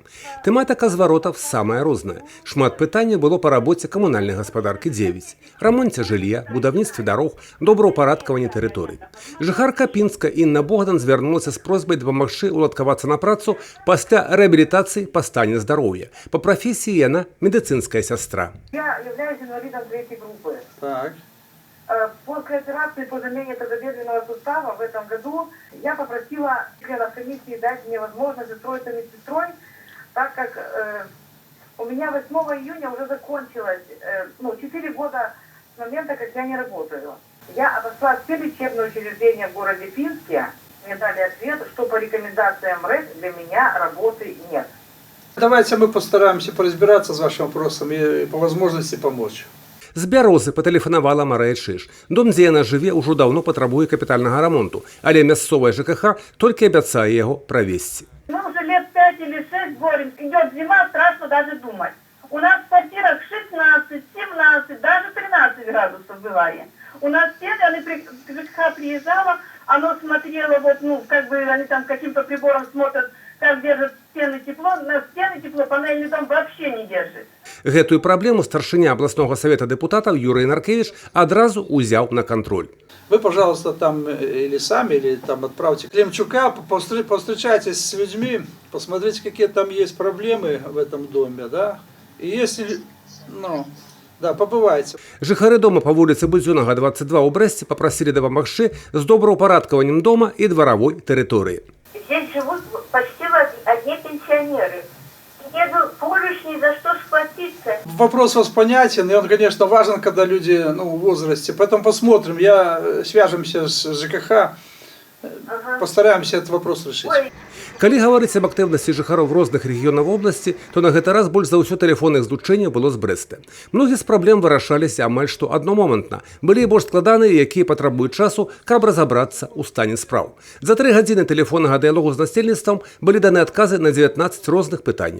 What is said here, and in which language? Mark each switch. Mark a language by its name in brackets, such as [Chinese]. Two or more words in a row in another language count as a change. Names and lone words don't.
[Belarusian] Тэматыка зваротаў самая розная. Шмат пытанняў было па рабоце камунальнай гаспадаркі 9, рамонце жылля, будаўніцтве дарог, добраўпарадкаванні тэрыторый. Жыхарка Пінска Інна Богдан звярнулася з просьбай дапамагчы уладкавацца на працу пасля рэабілітацыі па стане здароўя. Па прафесіі яна медыцынская сястра. [Russian] Я являюсь инвалидом третьей группы. Так. После операции по замене тазобедренного сустава в этом году я попросила членов комиссии дать мне возможность устроиться медсестрой, так как у меня 8 июня уже закончилось 4 года с момента, как я не работаю. Я обошла все лечебные учреждения в городе Пинске. Мне дали ответ, что по рекомендациям РЭС для меня работы нет. Давайте мы постараемся поразбираться с вашим вопросом и по возможности помочь. [Belarusian] З Бярозы патэлефанавала Марыя Чыж. Дом, дзе яна жыве, ужо даўно патрабуе капітальнага рамонту, але мясцовая ЖКХ толькі абяцае яго правесці. [Russian] Мы уже лет 5 или 6 боремся. Идет зима, страшно даже думать. У нас в квартирах 16, 17, даже 13 градусов бывает. У нас стены, ЖКХ приезжала, оно смотрело, они там каким-то прибором смотрят, как держат стены тепло, на стены тепло, панельный дом вообще не держит. [Belarusian] Гэтую праблему старшыня абласнога савета дэпутатаў Юрый Наркевич адразу ўзяў на кантроль. [Russian] Вы, пожалуйста, там или сами, или там отправьте Климчука, повстречайтесь с людьми, посмотрите, какие там есть проблемы в этом доме, да, и если, побывайте. [Belarusian] Жыхары дома па вуліцы Будзёнага, 22 ў Брэсце папрасілі дапамагчы з добраўпарадкаваннем дома і дваравой тэрыторыі. [Russian] Здесь живут почти одни пенсионеры. Еду поручни, ни за что схватиться. Вопрос вас понятен, и он, конечно, важен, когда люди в возрасте. Поэтому посмотрим, свяжемся с ЖКХ, постараемся этот вопрос решить. [Belarusian] Калі гаварыць аб актыўнасці жыхароў розных рэгіёнаў вобласці, то на гэты раз больш за ўсё тэлефонных злучэнняў было з Брэста. Многія з праблем вырашаліся амаль што аднамомантна. Былі і больш складаныя, якія патрабуюць часу, каб разабрацца ў стане спраў. За 3 гадзіны тэлефоннага дыялогу з насельніцтвам былі даны адказы на 19 розных пытанняў.